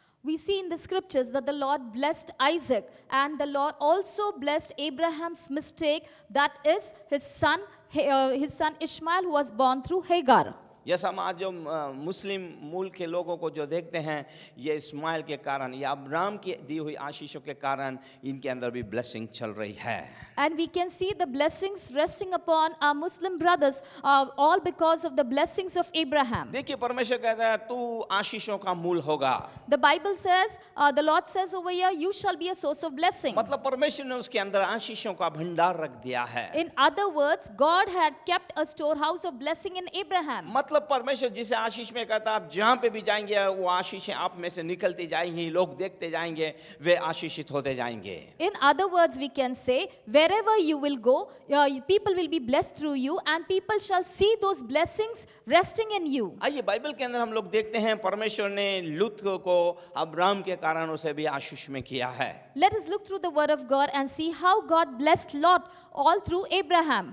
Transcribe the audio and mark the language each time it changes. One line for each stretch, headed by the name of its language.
English: We see in the scriptures that the Lord blessed Isaac and the Lord also blessed Abraham's mistake, that is his son Ishmael, who was born through Hagar.
Hindi: Yes, हम आज जो मुस्लिम मूल के लोगों को जो देखते हैं, ये इस्माइल के कारण, ये अब्राम की दी हुई आशीषों के कारण इनके अंदर भी ब्लेसिंग चल रही है।
English: And we can see the blessings resting upon our Muslim brothers, all because of the blessings of Abraham.
Hindi: देखिए, परमेश्वर कहता है तू आशीषों का मूल होगा।
English: The Bible says, the Lord says over here, you shall be a source of blessing.
Hindi: मतलब परमेश्वर ने उसके अंदर आशीषों का भंडार रख दिया है।
English: In other words, God had kept a storehouse of blessing in Abraham.
Hindi: मतलब परमेश्वर जिसे आशीष में कहता है, आप जहां पे भी जाएंगे वो आशीषें आप में से निकलती जाएंगी, लोग देखते जाएंगे, वे आशीषित होते जाएंगे।
English: In other words, we can say, wherever you will go, people will be blessed through you, and people shall see those blessings resting in you.
Hindi: आइए बाइबल के अंदर हम लोग देखते हैं परमेश्वर ने लूत को अब्राम के कारण उसे भी आशीष में किया है।
English: Let us look through the word of God and see how God blessed Lot all through Abraham.